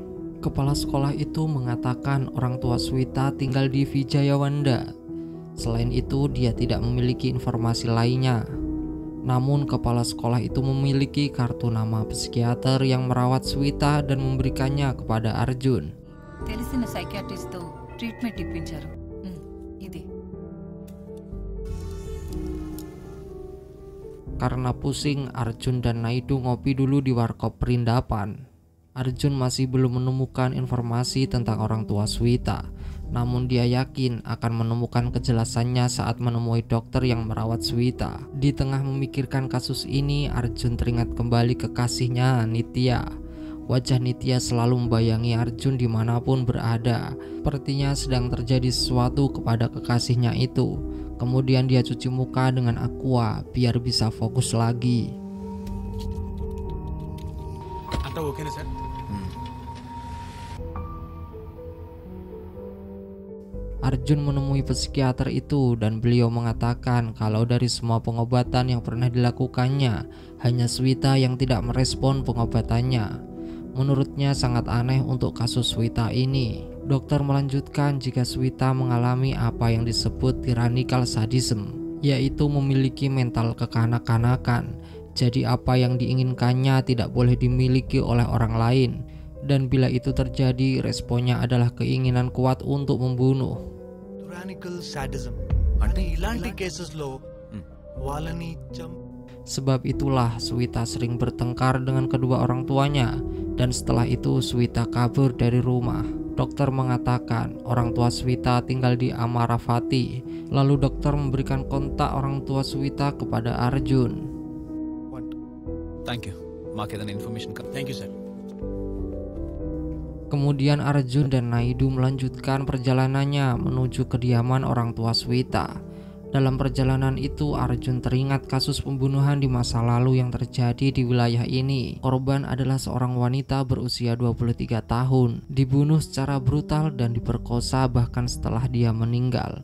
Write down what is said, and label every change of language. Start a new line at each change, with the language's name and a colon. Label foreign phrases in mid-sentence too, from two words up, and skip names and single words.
Indonesian: Kepala sekolah itu mengatakan orang tua Swita tinggal di Vijayawanda. Selain itu dia tidak memiliki informasi lainnya. Namun kepala sekolah itu memiliki kartu nama psikiater yang merawat Swita dan memberikannya kepada Arjun.
Telugu: తెలిసిన సైకియాట్రిస్ట్ తో ట్రీట్మెంట్ ఇప్పించారు. ఇది
Indonesian: Karena pusing, Arjun dan Naidu ngopi dulu di warkop perindapan. Arjun masih belum menemukan informasi tentang orang tua Swita, namun dia yakin akan menemukan kejelasannya saat menemui dokter yang merawat Swita. Di tengah memikirkan kasus ini, Arjun teringat kembali kekasihnya Nitya. Wajah Nitya selalu membayangi Arjun dimanapun berada. Sepertinya sedang terjadi sesuatu kepada kekasihnya itu. Kemudian dia cuci muka dengan aqua biar bisa fokus lagi.
Telugu: అంతా ఓకేనా సార్?
Indonesian: Arjun menemui psikiater itu dan beliau mengatakan kalau dari semua pengobatan yang pernah dilakukannya, hanya Swita yang tidak merespon pengobatannya. Menurutnya sangat aneh untuk kasus Swita ini. Dokter melanjutkan jika Swita mengalami apa yang disebut
English: tyrannical sadism,
Indonesian: yaitu memiliki mental kekanak-kanakan. Jadi apa yang diinginkannya tidak boleh dimiliki oleh orang lain. Dan bila itu terjadi, responnya adalah keinginan kuat untuk membunuh.
English: tyrannical sadism
Telugu: అంటే ఇలాంటి కేసెస్లో వాళ్ళని
Indonesian: Sebab itulah Swita sering bertengkar dengan kedua orang tuanya, dan setelah itu Swita kabur dari rumah. Dokter mengatakan orang tua Swita tinggal di Amaravati. Lalu dokter memberikan kontak orang tua Swita kepada Arjun.
English: Thank you.
Telugu: మాకేదైనా ఇన్ఫర్మేషన్
English: thank you sir.
Indonesian: Kemudian Arjun dan Naidu melanjutkan perjalanannya menuju kediaman orang tua Swita. Dalam perjalanan itu Arjun teringat kasus pembunuhan di masa lalu yang terjadi di wilayah ini. Korban adalah seorang wanita berusia 23 tahun, dibunuh secara brutal dan diperkosa bahkan setelah dia meninggal.